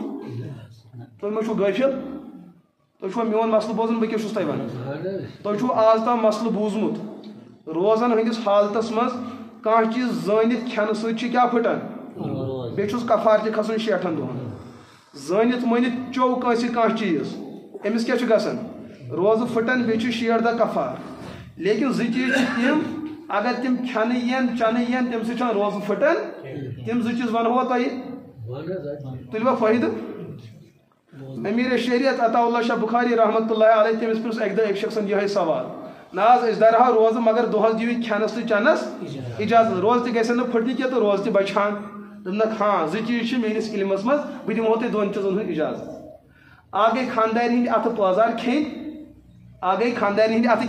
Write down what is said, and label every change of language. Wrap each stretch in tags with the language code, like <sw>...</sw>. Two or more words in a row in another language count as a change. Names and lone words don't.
<ks>تُہۍ ما چھُو غٲفِل تُہۍ چھُوا میون مسلہٕ بوزان بہٕ کیٛاہ چھُس تۄہہِ وَنان تۄہہِ چھُو آز تام مسلہٕ بوٗزمُت روزن ہٕنٛدِس حالتس منٛز کانٛہہ چیٖز زٲنِتھ کھٮ۪نہٕ سۭتۍ چھِ کیٛاہ پھٕٹان بیٚیہِ چھُس کفار تہِ کھسان 60 دۄہن زٲنِتھ مٲنِتھ چوٚو کٲنٛسہِ کانٛہہ چیٖز أمِس کیٛاہ چھُ گژھان روزٕ پھٕٹان بیٚیہِ چھُ 60 دۄہ کفار لیکن 2 چیٖز چھِ تِم اگر تِم کھٮ۪نہٕ یِن چٮ۪نہٕ یِن تَمہِ سۭتۍ چھَنہٕ روزٕ پھٕٹان تِم 2 چیٖز وَنہو تۄہہِ تُلوا فٲیدٕ امیر شریعت عطا اللہ شاہ بخاری رحمۃ اللہ علیہ تٔمِس پرٛژھ اَکہِ دۄہ أکۍ شخصن یِہوٚے سوال نہ حظ أسۍ دَرہاو روزٕ مگر دۄہس دِیِو کھٮ۪نس تہٕ چٮ۪نس اِجازت روزٕ تہِ گژھن نہٕ پھٕٹنہِ کینٛہہ تہٕ روزٕ تہِ بچہِ ہن دوٚپنکھ ہاں 2 چیٖز چھِ میٲنِس علمس منٛز بہٕ دِمہو تۄہہِ 2 چیٖزن ہُنٛد اِجازت اکھ گٔے خانٛدارِ ہٕنٛدِ اَتھٕ پٲزار کھیٚنۍ اکھ گٔے خانٛدارِ ہٕنٛدِ اَتھٕ</ks>